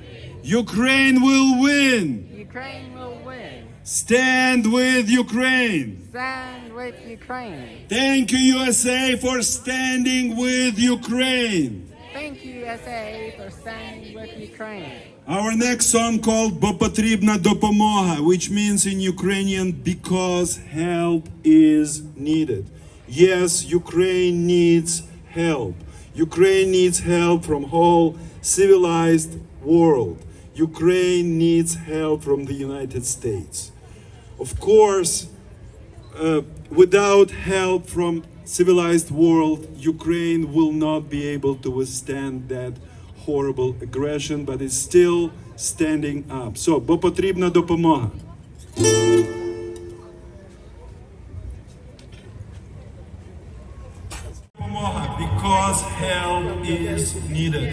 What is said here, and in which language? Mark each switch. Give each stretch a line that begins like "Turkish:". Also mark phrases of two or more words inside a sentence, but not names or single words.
English: Ukraine will win. Ukraine will win. Stand with Ukraine. Stand with Ukraine. Thank you, USA, for standing with Ukraine. Thank you, USA, for standing with Ukraine. Our next song called
Ukrainian: "Бо потрібна допомога,"
English: which means in Ukrainian, because help is needed. Yes, Ukraine needs help. Ukraine needs help from whole civilized world. Ukraine needs help from the United States. Of course, without help from civilized world, Ukraine will not be able to withstand that horrible aggression, but is still standing up. So,
Ukrainian: бо потрібна допомога.
English: Because help is needed.